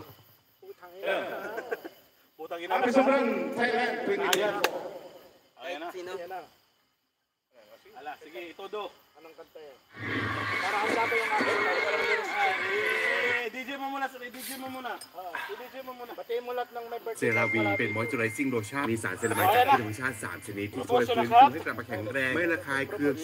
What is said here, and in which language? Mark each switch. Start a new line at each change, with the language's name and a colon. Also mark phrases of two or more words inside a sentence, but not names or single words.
Filipino: Putang ina. Putang ina. Ayan na. Sino? Ala, sige, itudo. Anong kanta yan? Para ang sabi yung akin. DJ mo muna, sir. DJ mo muna. DJ mo muna. Batiin mo lahat ng may birthday.
Thai: เซราวีเป็น
English: moisturizing lotion
Thai: มีสารเซรามายจากธรรมชาติ3ชนิดที่ช่วยฟื้นฟูให้กลับมาแข็งแรงไม่ระคายเคือง